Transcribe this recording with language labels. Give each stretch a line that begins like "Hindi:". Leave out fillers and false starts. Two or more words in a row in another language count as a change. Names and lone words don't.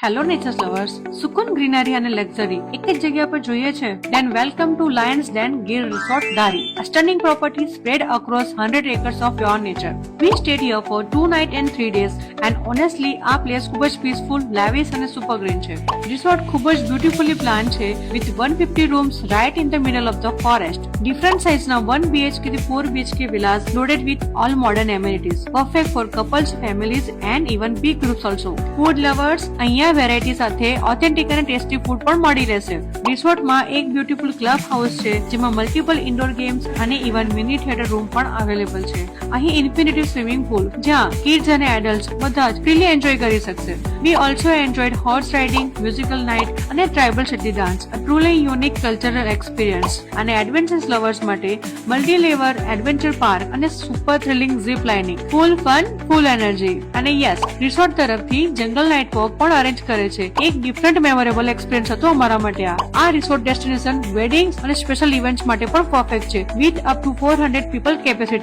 English: hello natures lovers,
Gujarati: સુકૂન ગ્રીનરી અને લક્ઝરી એક જ જગ્યા પર જોઈએ છે?
English: Then welcome to Lions Den Gir Resort Dari, a stunning property spread across 100 acres of pure nature. We stayed here for 2 nights and 3 days and honestly
Gujarati: આ પ્લેસ ખૂબ જ પીસફુલ, lavish અને સુપર ગ્રીન છે. રિસોર્ટ ખૂબ જ બ્યુટીફુલી પ્લાન છે
English: with 150 rooms right in the middle of the forest. Different size ના 1 BHK થી 4 BHK villas loaded with all modern amenities, perfect for couples, families and even big groups also. Food lovers,
Gujarati: અહીંયા વેરાયટી સાથે ઓથેન્ટિક અને
English: tasty food
Gujarati: પણ મળી રહેશે. રિસોર્ટમાં એક
English: beautiful club house
Gujarati: છે જેમાં
English: multiple indoor games
Gujarati: અને
English: even mini theater room
Gujarati: પણ અવેલેબલ છે. અહીં
English: infinity swimming pool
Gujarati: જ્યાં કિડ્સ અને એડલ્ટ્સ બધા જ
English: freely enjoy
Gujarati: કરી શકશે.
English: We also enjoyed horse riding, musical night અને tribal city dance, a truly unique cultural experience. અને adventures lovers માટે multi-level adventure park અને super thrilling zip lining, full fun, full energy.
Gujarati: અને યસ, રિસોર્ટ તરફથી
English: jungle night walk
Gujarati: પણ અરેન્જ કરે છે. એક
English: different memorable experience
Gujarati: હતો અમારા માટે. આ રિસોર્ટ
English: destination weddings
Gujarati: અને
English: special events
Gujarati: માટે પણ પરફેક્ટ છે
English: with up to 400 people capacity.